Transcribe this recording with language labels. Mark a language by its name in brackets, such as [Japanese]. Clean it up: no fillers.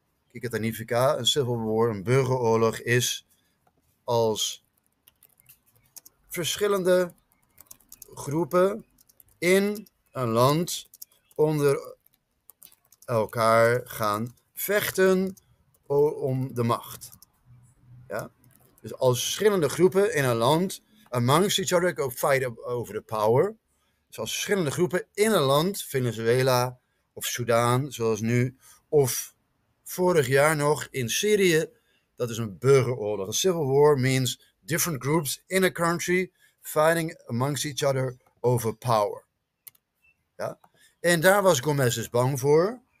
[Dutch] Kijk het significa, een civil war, een burgeroorlog is als verschillende groepen in een land onder elkaar gaan vechten om de macht. Ja? Dus als verschillende groepen in een land [English] amongst each other go fight over the power. [Dutch] Dus als verschillende groepen in een land, Venezuela of Sudan, zoals nu, of vorig jaar nog in Syrië, dat is een burgeroorlog. [English] A civil war means different groups in a country fighting amongst each other over power. [Dutch] Ja? En daar was Gómez dus bang voor.